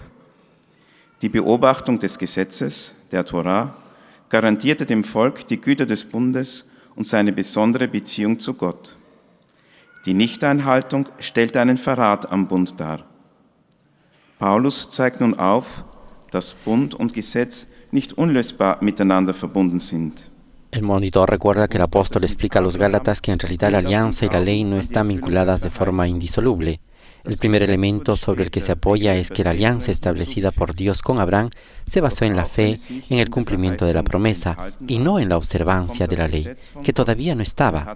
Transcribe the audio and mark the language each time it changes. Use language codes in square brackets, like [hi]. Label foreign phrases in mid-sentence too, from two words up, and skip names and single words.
[de] Die Beobachtung des Gesetzes, der Torah, garantierte dem Volk die Güter des Bundes und seine besondere Beziehung zu Gott. Die Nichteinhaltung stellte einen Verrat am Bund dar. Paulus zeigt nun auf, dass Bund und Gesetz nicht unlösbar miteinander verbunden sind. [es] El monitor recuerda que el apóstol explica a los Gálatas que en realidad la alianza y la ley no están vinculadas de forma indisoluble. El primer elemento sobre el que se apoya es que la alianza establecida por Dios con Abraham se basó en la fe en el cumplimiento de la promesa y no en la observancia de la ley, que todavía no estaba.